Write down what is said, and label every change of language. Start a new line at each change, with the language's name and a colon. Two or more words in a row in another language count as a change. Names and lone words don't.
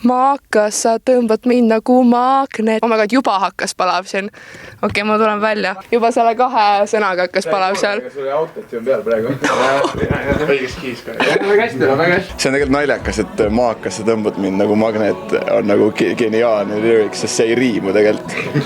Estonian: maakas, sa tõmbad mind nagu magnet.
English: Oh my god,
Estonian: juba hakkas palav siin. Okei, ma tulen välja. Juba selle 2 sõnaga hakkas palav seal. Sul oli autot siin peal praegu. Õiges kiis ka. Väga hästi, väga hästi. See on tegelikult naljakas, et maakas, sa tõmbad mind nagu magnet on nagu geniaalne lyrics, sest see ei riimu tegelikult.